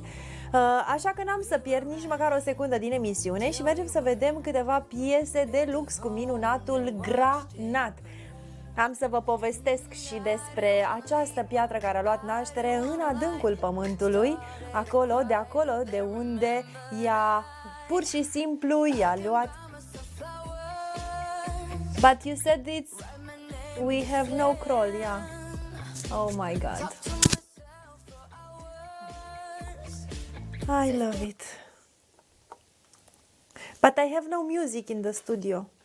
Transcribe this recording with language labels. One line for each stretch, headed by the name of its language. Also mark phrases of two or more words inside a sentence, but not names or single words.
Romanian: Așa că n-am să pierd nici măcar o secundă din emisiune și mergem să vedem câteva piese de lux cu minunatul granat. Am să vă povestesc și despre această piatră care a luat naștere în adâncul pământului, acolo de unde ea pur și simplu i-a luat.
English: But you said we have no crawl, yeah. Oh my God. I love it. But I have no music in the studio.